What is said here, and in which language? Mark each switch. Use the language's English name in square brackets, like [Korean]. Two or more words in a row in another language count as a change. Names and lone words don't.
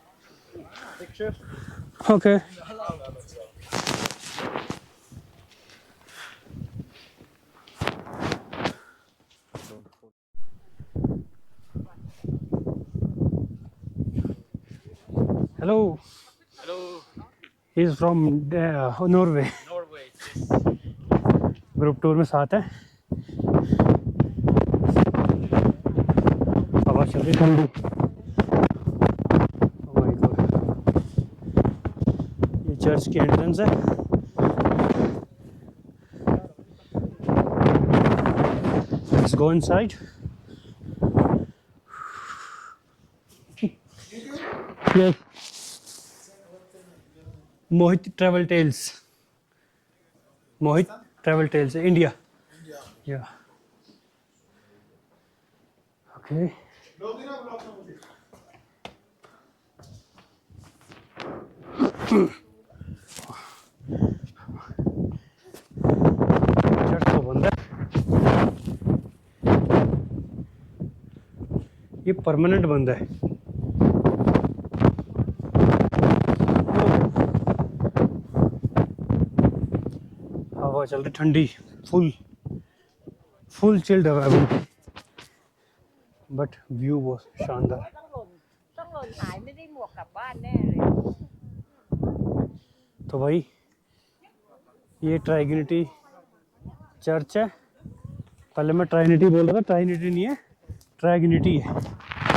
[English] okay hello, he is from Norway. [Hindi] ग्रुप टूर में साथ है। हवा चल रही ठंडी। [English] Oh my God. [Hindi] ये चर्च की एंट्रेंस है। [English] Let's go inside. Yes. Mohit Travel Tales. Mohit Travel Tales, India. Yeah. Okay. [Hindi] चर्च तो बंद है। ये परमानेंट बंद है। हवा चल रही ठंडी, [English] full chilled [Hindi] है अभी, [English] but view [Hindi] बहुत शानदार। [Thai] ต้องหล่นหายไม่ได้หมวกกลับบ้านแน่เลย [Hindi] तो भाई ये ट्राइग्निटी चर्च है। पहले मैं ट्राइनिटी बोल रहा था, ट्राइनिटी नहीं है, ट्राइग्निटी है।